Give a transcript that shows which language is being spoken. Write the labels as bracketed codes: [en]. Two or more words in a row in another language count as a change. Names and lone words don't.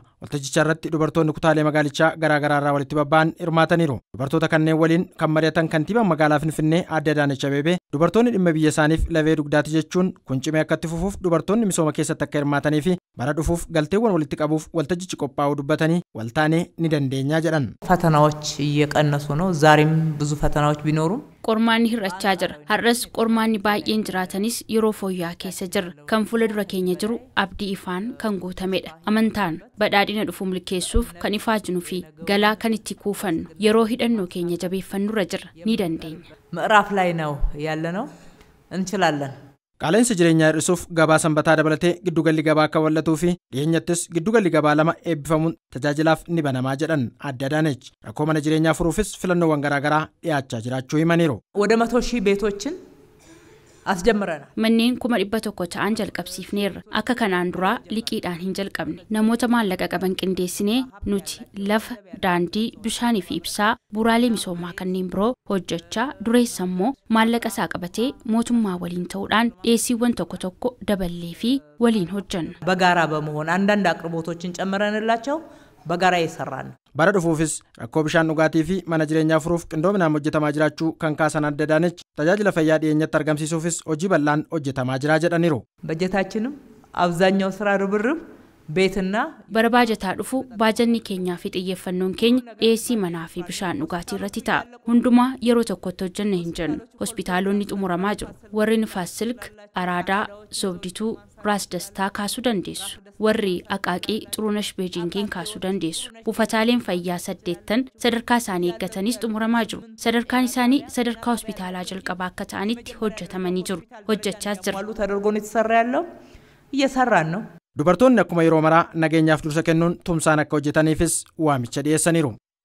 [om] Waltajjicha irratti dubartoonni kutaalee magaalichaa garaa garaa irraa walitti babba'an hirmaataniiru. Dubartoota kanneen waliin kan mari'atan kantiibaan magaalaa Finfinnee Aadde Adaanech Abeebee dubartoonni dhimma biyya isaaniif lafee dugdaati jechuun kun cimee akka itti fufuuf dubartoonni misooma keessatti akka hirmaatanii fi bara dhufuuf galteewwan walitti qabuuf waltajjichi qophaa'uu dubbatanii waltaanee ni dandeenya jedhan. [am] ፈተናዎች እየቀነሱ ነው ዛሬም ብዙ ፈተናዎች ቢኖሩም [om] qormaanni hir'achaa jira har'as qormaanni baay'een jiraatanis yeroo fooyyaa keessa jirra kan fuula dura keenya jiru abdii ifaan kan guutamedha amantaan badhaadhina dhufu milkeessuuf kan ifaajnu fi galaa kan itti kuufannu yeroo hidhannoo keenya jabeeffannurra jirra ni dandeenya [am] ምዕራፍ ላይ ነው ያለነው እንችላለን [om] Qaala'insa jireenyaa hir'isuuf gabaa sanbataa dabalatee giddugalli gabaa akka wallatuu fi dhiyeenyattis giddugalli gabaa lama eebbifamuun tajaajilaaf ni banamaa jedhan Aadde Adaanech rakkoo mana jireenyaa furuufis filannoowwan garaa garaa dhiyaachaa jiraachuu himaniiru. [am] ወደ 100,000 ቤቶችን አስጀምረናል [om] manneen 100,000 ta'an jalqabsiifneerra akka kanaan duraa liqiidhaan hin jalqabne namoota maallaqa qaban qindeessinee nuti lafa daandii bishaanii fi ibsaa bu'uuraalee misoomaa kanneen biroo hojjechaa dureessa immoo maallaqa isaa qabatee mootummaa waliin ta'uudhaan dhiyeessiiwwan tokko tokko daballee fi waliin hojjenna [am] በጋራ በመሆን አንዳንድ አቅርቦቶችን ጨምረንላቸው በጋራ እየሰራን [om] bara dhufuufis rakkoo bishaan dhugaatii fi mana jireenyaa furuuf qindoominaan hojjetamaa jiraachuu kan kaasan Aadde Adaanech tajaajila fayyaa dhiyeenyatti argamsiisuufis hojii bal'aan hojjetamaa jira jedhaniiru. [am] በጀታችንም አብዛኛው ስራ ርብርብ ቤትና [om] bara baajataa dhufu baajanni keenyaa fi xiyyeeffannoon keenya dhiyeessii manaa fi bishaan dhugaatii irratti ta'a hundumaa yeroo tokkotti hojjenna hin jennu hospitaalonni xumuramaa jiru warri Nifaas Silk Araadaa Soobdituu Raas Dastaa kaasuu dandeessu warri Aqaaqii Xurunesh Beejingiin kaasuu dandeessu buufataaleen fayyaa 8 sadarkaa isaanii eeggatanis xumuramaa jiru sadarkaan isaanii sadarkaa hospitaalaa jalqabaa akka ta'anitti hojjetamanii jiru hojjechaas jira [am] ማሉ ተደርጎ ነው የተሰራ ያለው እየሰራን ነው [om] Dubartoonni akkuma yeroo maraa nageenyaaf dursa kennuun tumsaan akka hojjetaniifis waamicha dhiyeessaniiru.